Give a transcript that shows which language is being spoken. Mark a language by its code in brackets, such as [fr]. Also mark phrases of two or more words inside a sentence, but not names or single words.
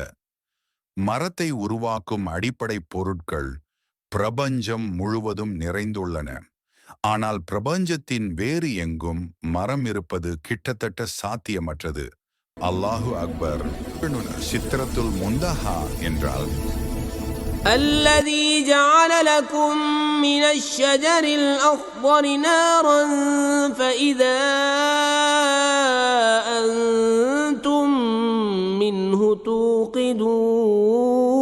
[ta] மரத்தை உருவாக்கும் அடிப்படை பொருட்கள் பிரபஞ்சம் முழுவதும் நிறைந்துள்ளன. ஆனால் பிரபஞ்சத்தின் வேறு எங்கும் மரம் இருப்பது கிட்டத்தட்ட சாத்தியமற்றது. [ar] الله أكبر. سدرة المنتهى [ta] என்றால் [ar] الذي جعل لكم من الشجر الأخضر نارا فإذا أنتم منه توقدون